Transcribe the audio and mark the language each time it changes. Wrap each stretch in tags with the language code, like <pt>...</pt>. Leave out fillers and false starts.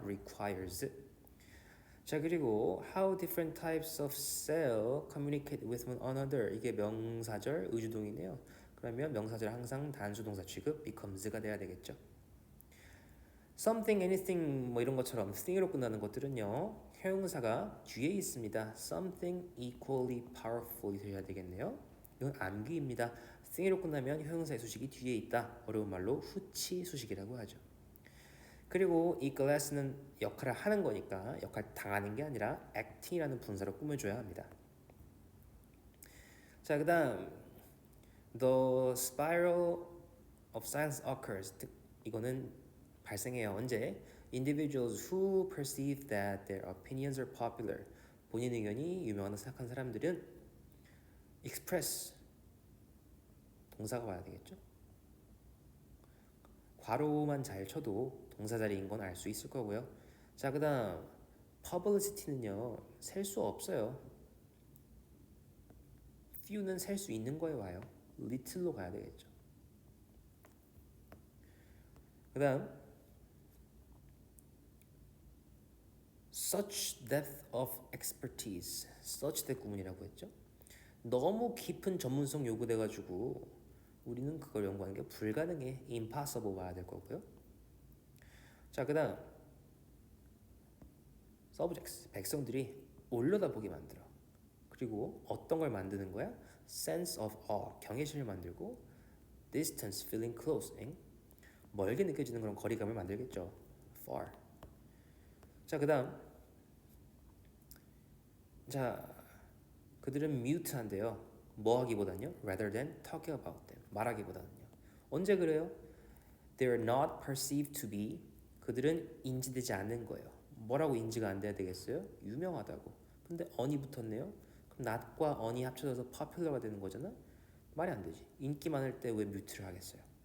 <en>requires.</en> <ko>자, 그리고</ko> <en>how different types of cell communicate with one another.</en> <ko>이게 명사절 의주동이네요. 그러면 명사절 항상 단수 동사 취급 becomes가 돼야 되겠죠. something, anything 뭐 이런 것처럼 thing으로 끝나는 것들은요. 형용사가 뒤에 있습니다.</ko> <en>something equally powerful</en> <ko>되어야 되겠네요. 이건 암기입니다. thing으로 끝나면 형용사의 수식이 뒤에 있다. 어려운 말로 후치 수식이라고 하죠. 그리고 이 glass는 역할을 하는 거니까 역할 당하는 게 아니라 acting이라는 분사로 꾸며줘야 합니다. 자, 그 다음</ko> <en>The spiral of silence occurs.</en> <ko>이거는 발생해요. 언제?</ko> <en>Individuals who perceive that their opinions are popular.</en> <ko>본인 의견이 유명하다고 생각한 사람들은 express 동사가 와야 되겠죠. 괄호만 잘 쳐도 동사 자리인 건 알 수 있을 거고요. 자, 그 다음 publicity는요. 셀 수 없어요. few는 셀 수 있는 거에 와요. little로 가야 되겠죠. 그 다음</ko> <en>such depth of expertise.</en> <ko>such 대 구문이라고 했죠. 너무 깊은 전문성 요구돼가지고 우리는 그걸 연구하는 게 불가능해. impossible 와야 될 거고요. 자, 그 다음 subjects. 백성들이 올려다보게 만들어. 그리고 어떤 걸 만드는 거야?</ko> <en>sense of awe.</en> <ko>경외심을 만들고</ko> <en>distance, feeling close.</en> <ko>멀게 느껴지는 그런 거리감을 만들겠죠.</ko> <en>far.</en> <ko>자, 그 다음 자, 그들은 mute한데요. 뭐 하기보다는요?</ko> <en>rather than talking about them.</en> <ko>말하기보다는요. 언제 그래요?</ko> <en>They are not perceived to be.</en> <ko>그들은 인지되지 않는 거예요. 뭐라고 인지가 안 돼야 되겠어요? 유명하다고. 근데 on이 붙었네요. 그럼 not과 on이 합쳐져서 popular가 되는 거잖아? 말이 안 되지. 인기 많을 때 왜 mute를 하겠어요?</ko>